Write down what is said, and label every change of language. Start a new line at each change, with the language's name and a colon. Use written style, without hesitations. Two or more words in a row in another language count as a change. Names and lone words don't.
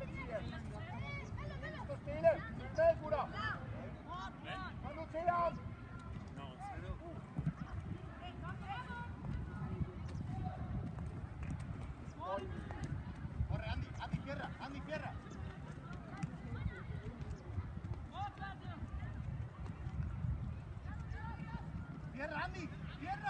Danish: Stå stille. Følg med, gutter. Kom nu til ham.
Spanish: Corre, Andy. Andy, cierra. Andy, cierra. Cierra, Andy. Cierra.